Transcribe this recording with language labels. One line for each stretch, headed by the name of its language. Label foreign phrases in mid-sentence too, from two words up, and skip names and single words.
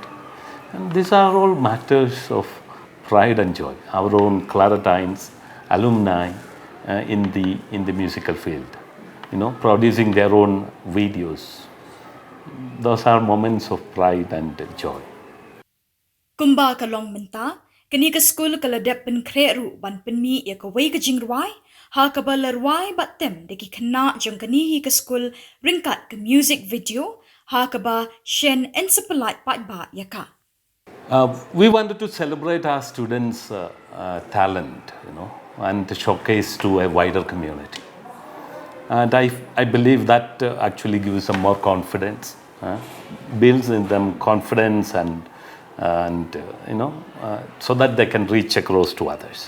English: And these are all matters of pride and joy. Our own Claretines, alumni in the musical field, producing their own videos. Those are moments of pride and joy.
Khasi: Kumba kalong Mynta, kani ka school kaladep pen kreru ban pen mi ya ka wei ka jingruai, ha ka balarwai batem de ki kena jong kani hi ka school ringkat ka
English: music video,
Khasi: ha ka ba shen ensepelat pat ba ya ka.
English: We wanted to celebrate our students' talent, and showcase to a wider community. And I believe that actually gives them more confidence, builds in them confidence and so that they can reach across to others.